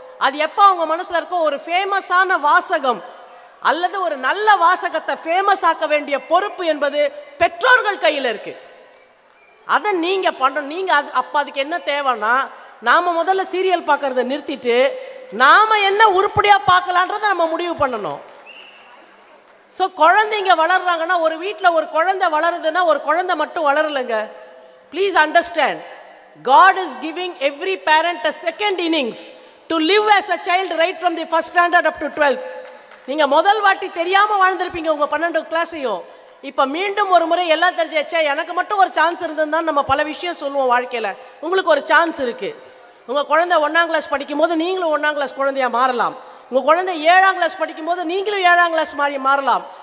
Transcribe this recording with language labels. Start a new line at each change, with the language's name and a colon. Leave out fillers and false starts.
Tamil: அது எப்போ அவங்க மனசில் இருக்கோ, ஒரு ஃபேமஸான வாசகம் அல்லது ஒரு நல்ல வாசகத்தை ஃபேமஸ் ஆக்க வேண்டிய பொறுப்பு என்பது பெற்றோர்கள் கையில் இருக்குது. அதை நீங்கள் பண்ணணும். நீங்கள் அப்போ அதுக்கு என்ன தேவைன்னா, நாம் முதல்ல சீரியல் பார்க்கறத நிறுத்திட்டு நாம் என்ன உருப்படியாக பார்க்கலான்றதை நம்ம முடிவு பண்ணணும். ஸோ குழந்தைங்க வளர்றாங்கன்னா, ஒரு வீட்டில் ஒரு குழந்தை வளருதுன்னா ஒரு குழந்தை மட்டும் வளரலைங்க.
English: Please understand, God is giving every parent a second innings to live as a child right from the first standard up to 12th.
Tamil: நீங்கள் முதல் வாட்டி தெரியாமல் வாழ்ந்திருப்பீங்க உங்கள் 12 கிளாஸையும். இப்போ மீண்டும் ஒரு முறை எல்லாம் தெரிஞ்சாச்சா, எனக்கு மட்டும் ஒரு சான்ஸ் இருந்ததுதான் நம்ம பல விஷயம் சொல்லுவோம் வாழ்க்கையில். உங்களுக்கு ஒரு சான்ஸ் இருக்குது. உங்கள் குழந்தை 1ஆம் கிளாஸ் படிக்கும் போது நீங்களும் 1ஆம் கிளாஸ் குழந்தையாக மாறலாம். உங்கள் குழந்தை 7ஆம் கிளாஸ் படிக்கும் போது நீங்களும் 7ஆம் கிளாஸ் மாறலாம்.